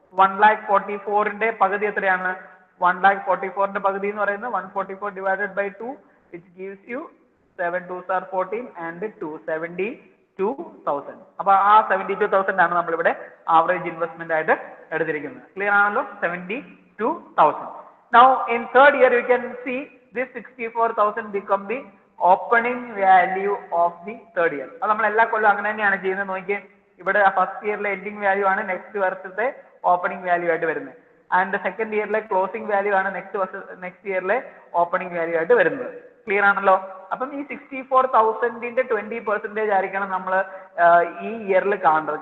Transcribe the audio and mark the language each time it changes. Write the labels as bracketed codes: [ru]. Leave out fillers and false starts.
[ml] 1,44,000ന്റെ പകുതി എത്രയാണ്? 1,44,000ന്റെ പകുതി എന്ന് പറയുന്നത് 144 [en] divided by 2 which gives you 7 2s are 14 and 2 [ml] 72,000. അപ്പൊ ആ 72,000 ആണ് നമ്മളിവിടെ ആവറേജ് ഇൻവെസ്റ്റ്മെന്റ് ആയിട്ട് എടുത്തിരിക്കുന്നത്. ക്ലിയർ ആണല്ലോ? 72,000. [en] Now in third year you can see this 64,000 become the opening value of the third year. [ml] അത് നമ്മൾ എല്ലാ കൊല്ലം അങ്ങനെ തന്നെയാണ് ചെയ്യുന്നത്. നോക്കിയേ, ഇവിടെ ഫസ്റ്റ് ഇയറിലെ എൻഡിങ് വാല്യൂ ആണ് നെക്സ്റ്റ് വർഷത്തെ ഓപ്പണിംഗ് വാല്യൂ ആയിട്ട് വരുന്നത്. ആൻഡ് സെക്കൻഡ് ഇയറിലെ ക്ലോസിംഗ് വാല്യൂ ആണ് നെക്സ്റ്റ് ഇയറിലെ ഓപ്പണിംഗ് വാല്യൂ ആയിട്ട് വരുന്നത്. ക്ലിയർ ആണല്ലോ? അപ്പം ഈ 64,000ന്റെ 20% ആയിരിക്കണം നമ്മൾ ഈ ഇയറിൽ കാണേണ്ടത്.